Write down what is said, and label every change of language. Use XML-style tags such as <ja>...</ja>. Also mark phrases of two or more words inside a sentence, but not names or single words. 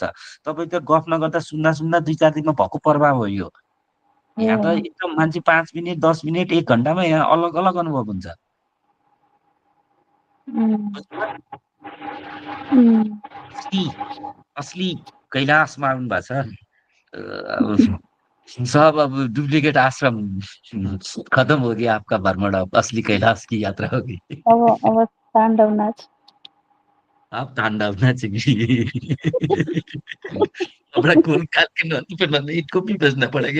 <ne>तपाईँ त गफ नगर्दा सुन्दा 2-4 दिनमा भएको प्रभाव हो यो। यहाँ त एकदम मान्छे 5 मिनट 10 मिनट 1 घन्टामा यहाँ अलग अलग अनुभव हुन्छ। असली कैलाशमा आउनु भएको छ।</ne> <hi>सब अब डुप्लीकेट आश्रम खत्म हो गया आपका भ्रमण, अब असली कैलाश की यात्रा होगी।</hi> <ne>अब ताण्डव नाच।</ne> <hi>आप तांडव नाचेंगे। अपना खून काट के नदी पे बंदे इनको भी बेचना पड़ेगा।</hi>